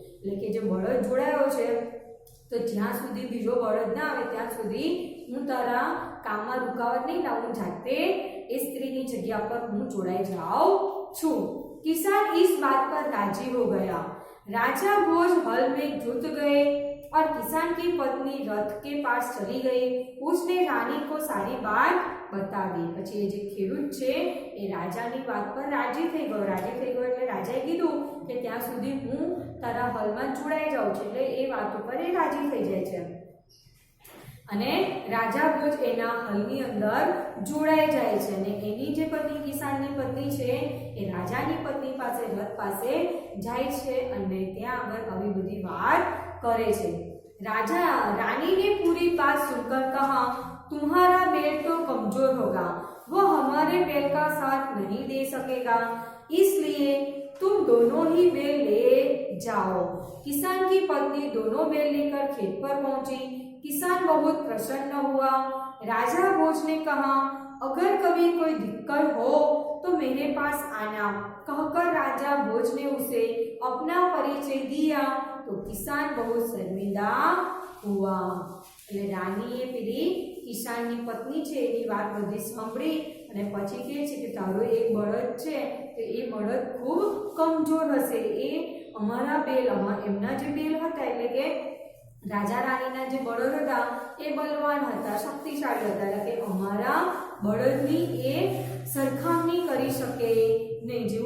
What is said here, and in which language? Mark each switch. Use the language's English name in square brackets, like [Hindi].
[Gujarati] એટલે કે જે બળદ જોડાયો છે તો જ્યાં સુધી બીજો બળદ ના આવે ત્યાં સુધી હું તારા કામમાં રૂકાવટ નહીં લાવું, જાતે એ સ્ત્રીની જગ્યા પર હું જોડાઈ જાઉં છું. [Hindi] किसान इस बात पर राजी हो गया. राजा भोज हल में जुट गए और किसान की पत्नी रथ के पास चली गई. उसने रानी को सारी बात बतावी. [Gujarati] પછી એ જે ખેડૂત છે એ રાજાની વાત પર રાજી થઈ ગયો. એટલે રાજાએ કીધું કે ત્યાં સુધી હું તારા હલમાં જોડાઈ જાઉં છું. એટલે એ વાત ઉપર એ રાજી થઈ જાય છે અને રાજા ભોજ એના હલની અંદર જોડાઈ જાય છે અને એની જે પત્ની કિસાનની પત્ની છે એ રાજાની પત્ની પાસે રથ પાસે જાય છે અને ત્યાં આગળ આવી બધી વાત કરે છે. [Hindi] राजा रानी ने पूरी बात सुनकर कहा, तुम्हारा बेल तो कमजोर होगा, वो हमारे बेल का साथ नहीं दे सकेगा, इसलिए तुम दोनों ही बेल ले जाओ. किसान की पत्नी दोनों बेल लेकर खेत पर पहुंची. किसान बहुत प्रसन्न हुआ. राजा भोज ने कहा, अगर कभी कोई दिक्कत हो तो मेरे पास आना. कहकर राजा भोज ने उसे अपना परिचय दिया. तो किसान बहुत शर्मिंदा हुआ. [Gujarati] એટલે રાણીએ પેલી કિસાનની પત્ની છે એની વાત બધી સાંભળી અને પછી કહે છે કે તારો એક બળદ છે તો એ બળદ ખૂબ કમજોર હશે, એ અમારા બેલ એમના જે બેલ હતા એટલે કે રાજા રાણીના જે બળદ હતા એ બલવાન હતા, શક્તિશાળી હતા, એટલે કે અમારા બળદની એ સરખામણી કરી શકે નહીં.